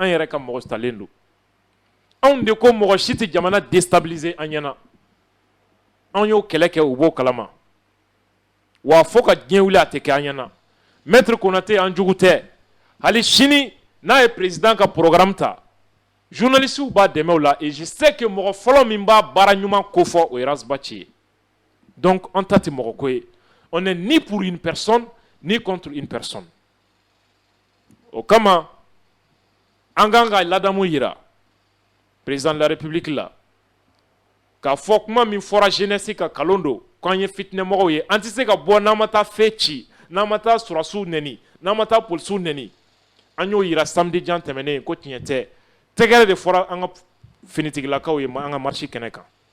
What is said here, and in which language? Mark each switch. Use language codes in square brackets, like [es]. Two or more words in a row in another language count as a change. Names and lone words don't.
[bm] yɛrɛ ka mɔgɔ talen don anw de ko mɔgɔ si tɛ jamana déstabiliser an ɲɛna anw y'o kɛlɛ kɛ u b'o kalama wa fo ka diɲɛ wuli a tɛ kɛ an ɲɛna maître Konate an jugu tɛ hali sini n'a ye président ka programme ta journalistes b'a dɛmɛ o la [fr] et je sais que [bm] mɔgɔ fɔlɔ min b'a baara ɲuman kofɔ o ye Razbaci ye donc an ta tɛ mɔgɔ ko ye [fr] on n'est ni pour une personne ni contre une personne [bm] o kama an kan ka ladamu yira [fr] président de la république [bm] la k'a fɔ kuma min fɔra jeunesse ka kalon don k'an ye fitinɛmɔgɔw ye an tɛ se ka bɔ n'an ma taa fɛn ci n'an ma taa surasiw nɛni n'an ma taa polisiw nɛni an y'o yira samedi jan tɛmɛnen ko tiɲɛ tɛ tɛgɛrɛ de fɔra an ka finitigilakaw ye an ka marche kɛnɛ kan